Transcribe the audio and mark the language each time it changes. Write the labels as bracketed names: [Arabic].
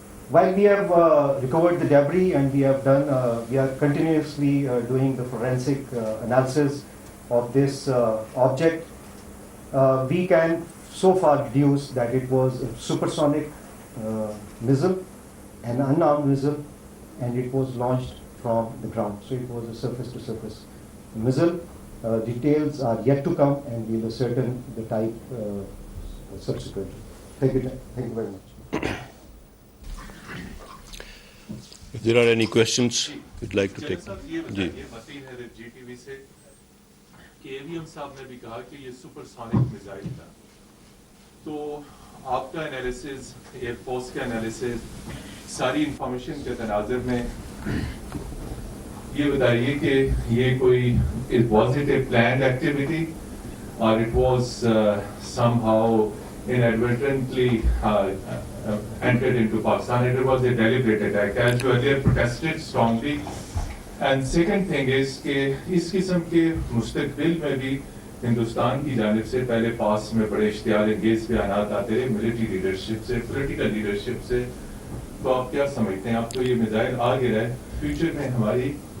[English] While we have recovered the debris and we are continuously doing the forensic analysis of this object, we can so far deduce that it was a supersonic missile, an unarmed missile, and it was launched from the ground. So it was a surface-to-surface missile. Details are yet to come, and we'll ascertain the type subsequently. Thank you very much. If there are any questions, you'd like to take. [Urdu] جی متین ہے جی T V سے کہ AVM صاحب نے بھی کہا کہ یہ supersonic missile تھا، تو آپ کا انالیسز، ایئر فورس کا انالیسز، ساری انفارمیشن کے تناظر میں یہ بتائیے کہ یہ کوئی [English] was it a planned activity [Urdu] اور [English] It was somehow inadvertently entered into Pakistan. It was a deliberate attack, as you earlier protested strongly. And second thing is [Urdu] کہ اس قسم کے مستقبل میں بھی ہندوستان کی جانب سے پہلے پاس میں بڑے اشتعال انگیز بیانات آتے رہے ملٹری لیڈرشپ سے، پولیٹیکل لیڈرشپ سے، تو آپ کیا سمجھتے ہیں؟ آپ کو یہ میزائل آ گیا ہے، فیوچر میں ہماری